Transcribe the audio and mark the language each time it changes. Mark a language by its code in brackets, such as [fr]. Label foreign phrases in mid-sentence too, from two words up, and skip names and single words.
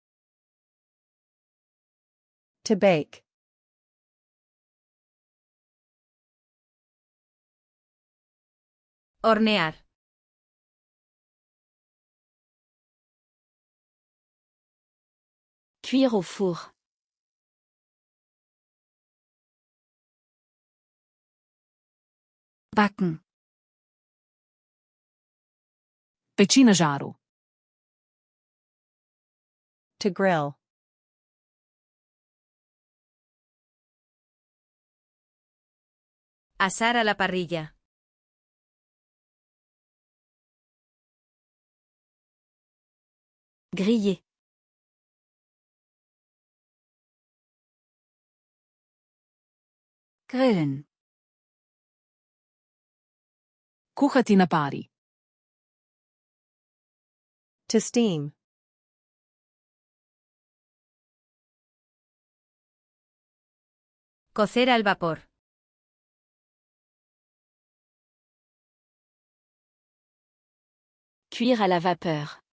[en] To bake. [es] Hornear. [fr] Cuire au four. [de] Backen. [sl] Peči na žaru. [en] To grill. [es] Asar a la parrilla. [fr] Griller. [de] Grillen. [sl] Kuhati na pari. [en] To steam. [es] Cocer al vapor. [fr] Cuire à la vapeur.